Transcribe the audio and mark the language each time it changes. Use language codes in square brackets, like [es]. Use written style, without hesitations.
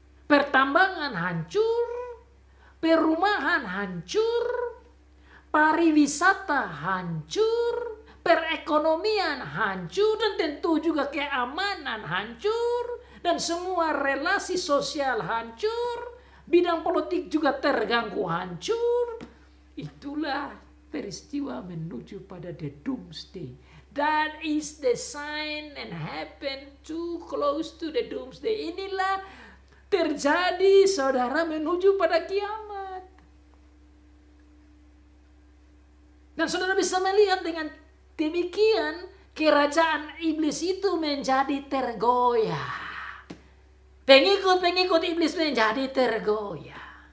[id] pertambangan hancur, perumahan hancur, pariwisata hancur, perekonomian hancur, dan tentu juga keamanan hancur, dan semua relasi sosial hancur. Bidang politik juga terganggu, hancur. Itulah peristiwa menuju pada [en] the doomsday. That is the sign and happen too close to the doomsday. [id] Inilah terjadi, saudara, menuju pada kiamat. Dan saudara bisa melihat dengan demikian kerajaan iblis itu menjadi tergoyah. Pengikut-pengikut iblis menjadi tergoyah.